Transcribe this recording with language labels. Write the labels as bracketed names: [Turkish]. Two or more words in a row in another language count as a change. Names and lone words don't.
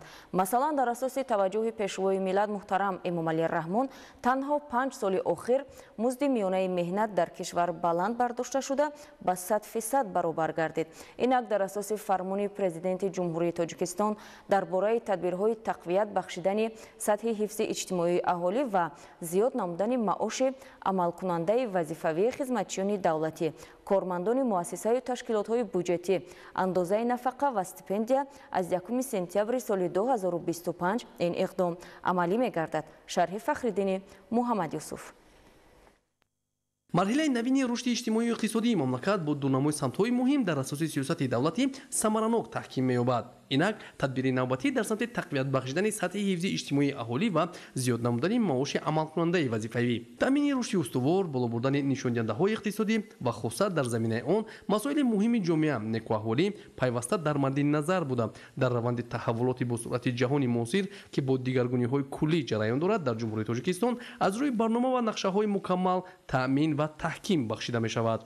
[Tajik] масалан, дар асоси таваҷҷӯҳи пешвои миллат муҳтарам Эмомалӣ Раҳмон, танҳо 5 соли охир музди миёнаи меҳнат дар кишвар баланд бардошта шуда ба 100% баробар гардид. инак дар асоси фармони президенти ҷумҳурии Тоҷикистон дар бораи тадбирҳои тақвият бахшидани сатҳи ҳифзи иҷтимоии аҳолӣ ва зиёд намудани маоши амалкунандаи вазифавии хизматчиёни давлатӣ, [Persian] کارمندان مؤسسه و تشکیلات های بودجتی اندازه نفقه و استیپندیا از 1 سپتامبر سال 2025 این اقدام عملی می‌گردد. شرح فخرالدین محمد یوسف. [Tajik] марҳилаи навини рушди иҷтимоию иқтисодии мамлакат бо дунамои самтҳои муҳим дар асоси сиёсати давлатӣ самаранок таҳким меёбад. инак тадбири навбатӣ дар самти тақвият бахшидани сатҳи ҳифзи иҷтимоии аҳолӣ ва зиёд намудани маоши амалкунандаи вазифавӣ, таъмини рушди устувор, боло бурдани нишондиҳандаҳои иқтисодӣ ва хусусат дар заминаи он масоили муҳими ҷомеа некуаҳволӣ пайваста дар мадди назар буда дар раванди таҳаввулоти бо суръати ҷаҳони муосир ки бо дигаргуниҳои куллӣ ҷараён дорад дар ҷумҳурии Тоҷикистон аз рӯи барнома ва нақшаҳои мукаммал таъмин ва таҳким бахшида мешавад.